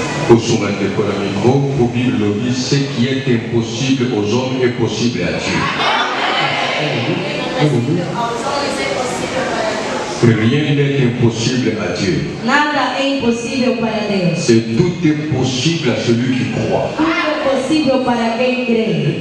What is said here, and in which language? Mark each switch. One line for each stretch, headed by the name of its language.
Lingala: Osunga ndeko na mikro po Bible lobi
French: ce qui est impossible aux hommes est possible à Dieu.
Portuguese: Aos homens é possível para Deus.
French: Rien n'est impossible à Dieu.
Portuguese: Nada é impossível para Deus.
French: Et tout est possible à celui qui croit.
Portuguese: Tudo é possível para quem crê.